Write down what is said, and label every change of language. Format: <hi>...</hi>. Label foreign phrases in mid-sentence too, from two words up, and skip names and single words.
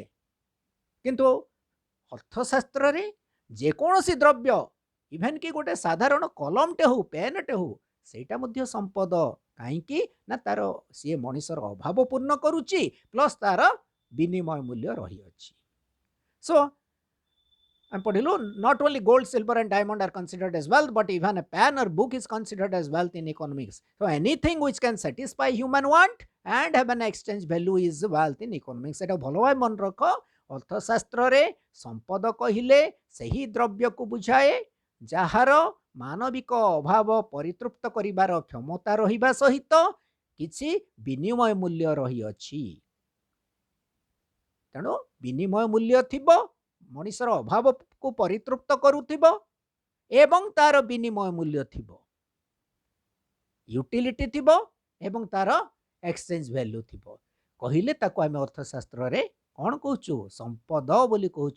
<or>କିନ୍ତୁ ଅର୍ଥଶାସ୍ତ୍ରରେ ଯେକୌଣସି ଦ୍ରବ୍ୟ ଇଭେନ୍ କି ଗୋଟେ ସାଧାରଣ କଲମଟେ ହଉ ପେନ୍ଟେ ହଉ ସେଇଟା ମଧ୍ୟ ସମ୍ପଦ। କାହିଁକି ନା ତାର ସିଏ ମଣିଷର ଅଭାବ ପୂର୍ଣ୍ଣ କରୁଛି ପ୍ଲସ୍ ତାର ବିନିମୟ ମୂଲ୍ୟ ରହିଅଛି। ସୋ ଆମେ ପଢିଲୁ</or> <en>not only gold, silver and diamond are considered as wealth, but even a pen or book is considered as wealth in economics. So anything which can satisfy human want and have an exchange value is wealth in economics.</en> <or>এটা ଭଲ ଭାବେ ମନେ ରଖ ଅର୍ଥଶାସ୍ତ୍ରରେ ସମ୍ପଦ କହିଲେ ସେହି ଦ୍ରବ୍ୟକୁ ବୁଝାଏ ଯାହାର ମାନବିକ ଅଭାବ ପରିତୃପ୍ତ କରିବାର କ୍ଷମତା ରହିବା ସହିତ କିଛି ବିନିମୟ ମୂଲ୍ୟ ରହିଅଛି। ତେଣୁ ବିନିମୟ ମୂଲ୍ୟ ଥିବ ମଣିଷର ଅଭାବକୁ ପରିତୃପ୍ତ କରୁଥିବ ଏବଂ ତାର ବିନିମୟ ମୂଲ୍ୟ ଥିବ ୟୁଟିଲିଟି ଥିବ ଏବଂ ତାର</or> <en>exchange value</en> <or>ଥିବ କହିଲେ ତାକୁ ଆମେ ଅର୍ଥଶାସ୍ତ୍ରରେ କ'ଣ କହୁଛୁ ସମ୍ପଦ ବୋଲି କହୁଛୁ।</or>